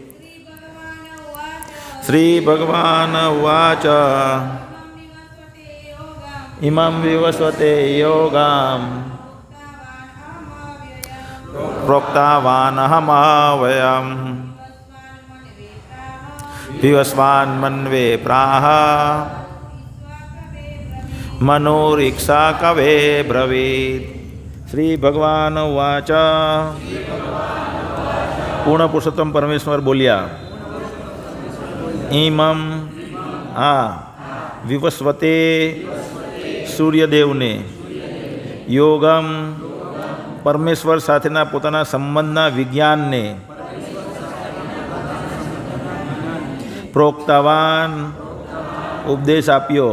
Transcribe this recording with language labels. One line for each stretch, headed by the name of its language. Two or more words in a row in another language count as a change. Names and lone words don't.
Sanskrit: श्री भगवान उवाच इमं विवस्वते योगं प्रोक्तवानहम् अव्ययम् विवस्वान्मन्वे प्राह મનોરીક્ષા કવે બ્રવીત. શ્રી ભગવાન વાચ.
Gujarati: પૂર્ણ પુરુષોત્તમ પરમેશ્વર બોલ્યા, ઇમમ આ વિવસ્વતે સૂર્યદેવને યોગમ પરમેશ્વર સાથેના પોતાના સંબંધના વિજ્ઞાનને પ્રોક્તવાન ઉપદેશ આપ્યો.